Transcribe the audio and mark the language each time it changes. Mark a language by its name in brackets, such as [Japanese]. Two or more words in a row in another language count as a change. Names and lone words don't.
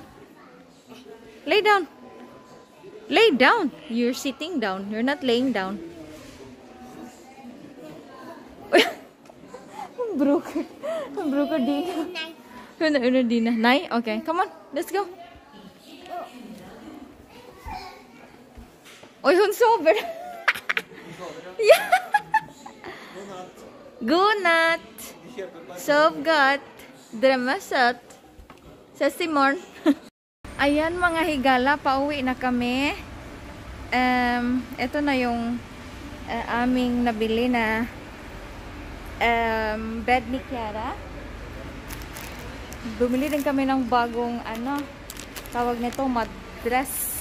[English] Lay down. Lay down. You're sitting down. You're not laying down. Broker Dina. Dina. Nay? Okay, come on. Let's go. [Swedish] Oj, hon sover. Ja. Godnatt. Sov gott. Drömma sött. Ses imorgon. [Filipino] Ayan mga higala, pauwi na kami. Ito na yung aming nabili na bed ni Kiara. Bumili din kami ng bagong tawag nito, mattress.